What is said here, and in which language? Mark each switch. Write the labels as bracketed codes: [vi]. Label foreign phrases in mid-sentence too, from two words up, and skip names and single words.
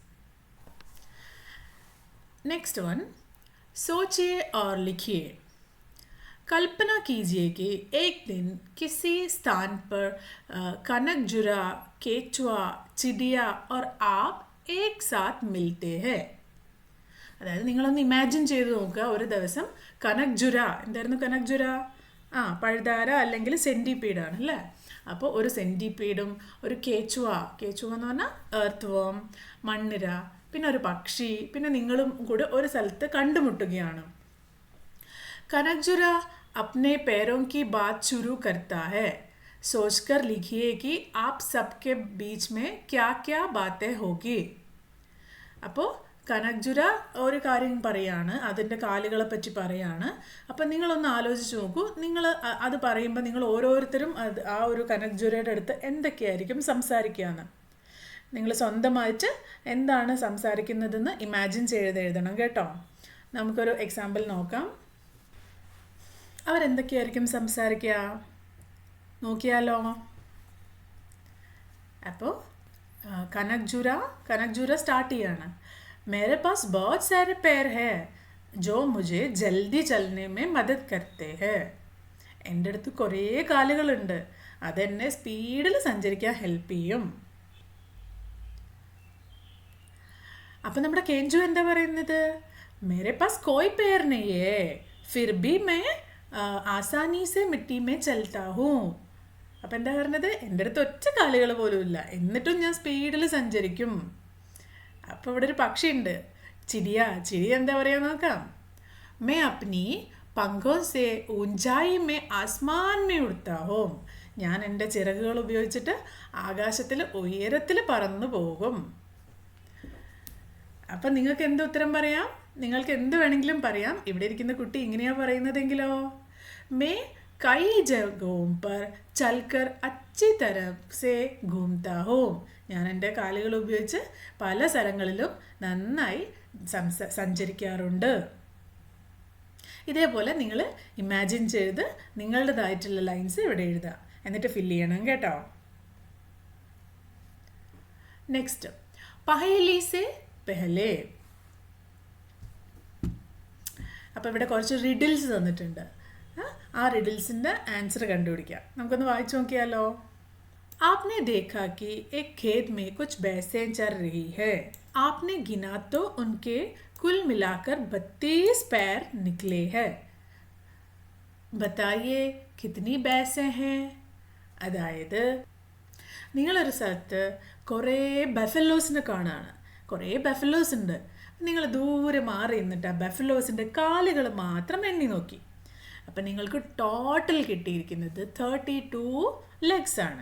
[en] next one, [hi] सोचिए और लिखिए. कल्पना कीजिए कि एक दिन किसी स्थान पर कनकजुरा, केचुआ, चिड़िया और आप एक साथ मिलते हैं. [ml] അതായത് നിങ്ങളൊന്ന് ഇമാജിൻ ചെയ്ത് നോക്കുക. ഒരു ദിവസം കനക്ജുര, എന്തായിരുന്നു കനക്ജുര? പഴുതാര അല്ലെങ്കിൽ സെൻറ്റിപീഡാണ് അല്ലേ. അപ്പോൾ ഒരു സെൻറ്റിപീഡും ഒരു കേച്ചുവ എന്ന് പറഞ്ഞാൽ [en] earth worm, [ml] മണ്ണിര, പിന്നെ ഒരു പക്ഷി, പിന്നെ നിങ്ങളും കൂടെ ഒരു സ്ഥലത്ത് കണ്ടുമുട്ടുകയാണ്. [hi] കനക്ജുര अपने पैरों की बात शुरू करता है. सोचकर लिखिए कि आप सबके बीच में क्या क्या बातें होगी. [ml] അപ്പോൾ കനക്ജുര ഒരു കാര്യം പറയാണ്, അതിൻ്റെ കാലുകളെ പറ്റി പറയാണ്. അപ്പം നിങ്ങളൊന്ന് ആലോചിച്ച് നോക്കൂ, നിങ്ങൾ അത് പറയുമ്പോൾ നിങ്ങൾ ഓരോരുത്തരും ആ ഒരു കനക്ജുരയുടെ അടുത്ത് എന്തൊക്കെയായിരിക്കും സംസാരിക്കുകയെന്ന്. നിങ്ങൾ സ്വന്തമായിട്ട് എന്താണ് സംസാരിക്കുന്നതെന്ന് ഇമാജിൻ ചെയ്ത് എഴുതണം കേട്ടോ. നമുക്കൊരു എക്സാമ്പിൾ നോക്കാം. അവരെന്തൊക്കെയായിരിക്കും സംസാരിക്കുക നോക്കിയാലോ. അപ്പോൾ കനക്ജുര സ്റ്റാർട്ട് ചെയ്യാണ്. [hi] मेरे पास बहुत सारे पैर हैं जो मुझे जल्दी चलने में मदद करते हैं. [ml] എൻ്റെ അടുത്ത് കുറേ കാലുകളുണ്ട്, അതെന്നെ സ്പീഡിൽ സഞ്ചരിക്കാൻ ഹെൽപ്പ് ചെയ്യും. അപ്പം നമ്മുടെ കെഞ്ചു എന്താ പറയുന്നത്? [hi] मेरे पास कोई पैर नहीं है फिर भी मैं आसानी से मिट्टी में चलता हूँ. [ml] അപ്പം എന്താ പറഞ്ഞത്? എൻ്റെ അടുത്ത് ഒറ്റ കാലുകൾ പോലും ഇല്ല, എന്നിട്ടും ഞാൻ സ്പീഡിൽ സഞ്ചരിക്കും. അപ്പോൾ ഇവിടെ ഒരു പക്ഷിയുണ്ട്, ചിടി എന്താ പറയുക നോക്കാം. [hi] मैं अपनी पंखों से ऊंचाई में आसमान में उड़ता हूँ. [ml] ഞാൻ എൻ്റെ ചിറകുകൾ ഉപയോഗിച്ചിട്ട് ആകാശത്തിൽ ഉയരത്തിൽ പറന്നു പോകും. അപ്പം നിങ്ങൾക്ക് എന്ത് ഉത്തരം പറയാം? നിങ്ങൾക്ക് എന്ത് വേണമെങ്കിലും പറയാം. ഇവിടെ ഇരിക്കുന്ന കുട്ടി ഇങ്ങനെയാണ് പറയുന്നതെങ്കിലോ, [hi] मैं कई जगहों पर चलकर अच्छी तरह से घूमता हूँ. [ml] ഞാൻ എൻ്റെ കാലുകൾ ഉപയോഗിച്ച് പല സ്ഥലങ്ങളിലും നന്നായി സഞ്ചരിക്കാറുണ്ട്. ഇതേപോലെ നിങ്ങൾ ഇമാജിൻ ചെയ്ത് നിങ്ങളുടേതായിട്ടുള്ള ലൈൻസ് ഇവിടെ എഴുതുക, എന്നിട്ട് ഫില്ല് ചെയ്യണം കേട്ടോ. [hi] നെക്സ്റ്റ്, पहेली से पहले. [ml] അപ്പോൾ ഇവിടെ കുറച്ച് റിഡിൽസ് തന്നിട്ടുണ്ട്. ആ റിഡിൽസിൻ്റെ ആൻസർ കണ്ടുപിടിക്കാം. നമുക്കൊന്ന് വായിച്ചു നോക്കിയാലോ. [hi] आपने देखा कि एक खेत में कुछ भैंसें चर रही है. आपने गिना तो उनके कुल मिलाकर 32 पैर निकले हैं. बताइए कितनी भैंसें हैं? [ml] അതായത് നിങ്ങളൊരു സ്ഥലത്ത് കുറേ ബഫലോസിനെ കാണുകയാണ്. കുറേ ബഫലോസ് ഉണ്ട്. നിങ്ങൾ ദൂരെ മാറി നിന്നിട്ട് ആ ബഫലോസിൻ്റെ കാലുകൾ മാത്രം എണ്ണി നോക്കി. അപ്പം നിങ്ങൾക്ക് ടോട്ടൽ കിട്ടിയിരിക്കുന്നത് 32 ലെഗ്സ് ആണ്.